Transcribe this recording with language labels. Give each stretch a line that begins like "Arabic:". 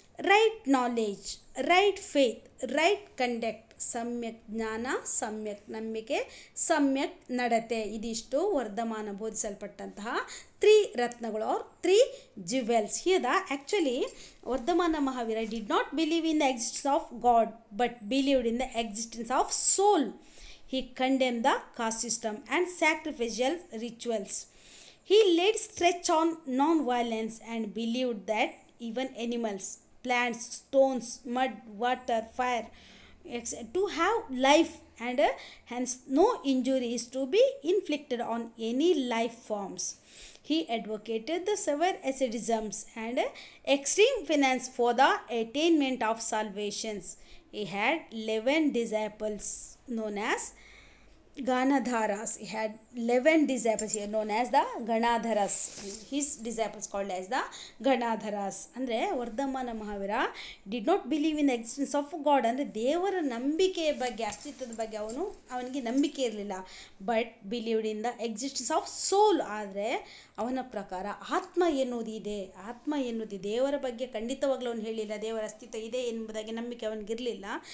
English: Right knowledge, right faith, right conduct,
Kannada: ಸಮ್ಯಕ್ ಜ್ಞಾನ, ಸಮ್ಯಕ್ ನಂಬಿಕೆ, ಸಮ್ಯಕ್ ನಡತೆ. ಇದಿಷ್ಟು Vardhamana ಬೋಧಿಸಲ್ಪಟ್ಟಂತಹ 3 ರತ್ನಗಳು or 3 jewels.
English: Here the actually Vardhamana Mahavira did not believe in the existence of God but believed in the existence of soul. He condemned the caste system and sacrificial rituals. He laid stretch on non-violence and believed that even animals, plants, stones, mud, water, fire, to have life and hence no injury is to be inflicted on any life forms. He advocated the severe asceticisms and extreme penance for the attainment of salvations. He had 11 disciples known as Ganadharas. He had 11 disciples here known as the Ganadharas. His disciples called as the Ganadharas.
Kannada: ಅಂದರೆ Vardhamana Mahavir
English: did not believe in the existence of God
Kannada: ಅಂದರೆ ದೇವರ ನಂಬಿಕೆಯ ಬಗ್ಗೆ, ಅಸ್ತಿತ್ವದ ಬಗ್ಗೆ ಅವನಿಗೆ ನಂಬಿಕೆ ಇರಲಿಲ್ಲ.
English: but believed in the existence of soul,
Kannada: ಆದರೆ ಅವನ ಪ್ರಕಾರ ಆತ್ಮ ಎನ್ನುವುದಿದೆ, ದೇವರ ಬಗ್ಗೆ ಖಂಡಿತವಾಗ್ಲೂ ಅವನು ಹೇಳಿಲ್ಲ, ದೇವರ ಅಸ್ತಿತ್ವ ಇದೆ ಎಂಬುದಾಗಿ ನಂಬಿಕೆ ಅವನಿಗಿರಲಿಲ್ಲ.